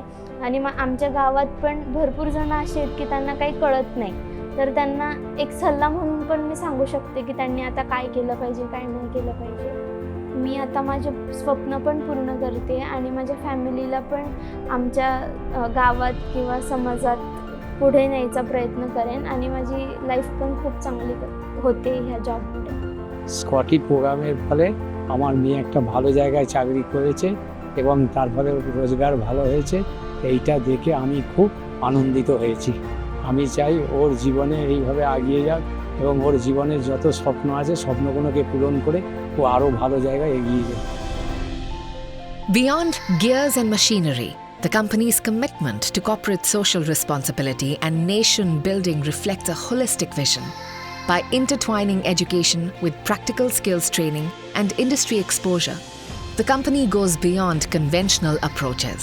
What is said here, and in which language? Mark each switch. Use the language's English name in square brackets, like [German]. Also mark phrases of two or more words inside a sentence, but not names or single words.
[Marathi] आणि मग आमच्या गावात पण भरपूर जण असे आहेत की त्यांना काही कळत नाही, तर त्यांना एक सल्ला म्हणून पण मी सांगू शकते की त्यांनी आता काय केलं पाहिजे, काय नाही केलं पाहिजे. मी आता माझे स्वप्न पण पूर्ण करते आणि माझ्या फॅमिलीला पण आमच्या गावात किंवा समाजात पुढे न्यायचा प्रयत्न करेन आणि माझी लाईफ पण खूप चांगली होते ह्या जॉबमुळे. [Bangla] স্কটি প্রোগ্রামের ফলে আমার মেয়ে একটা ভালো জায়গায় চাকরি করেছে এবং তার ফলে রোজগার ভালো হয়েছে, এইটা দেখে আমি খুব আনন্দিত হয়েছি. আমি চাই ওর জীবনে এইভাবে এগিয়ে যাক এবং ওর জীবনের যত স্বপ্ন আছে স্বপ্নগুলোকে পূরণ করে ও আরও ভালো জায়গায় এগিয়ে যাবে. [English] Beyond gears and machinery, the company's commitment to corporate social responsibility and nation building reflects a holistic vision. By intertwining education with practical skills training and industry exposure, the company goes beyond conventional approaches.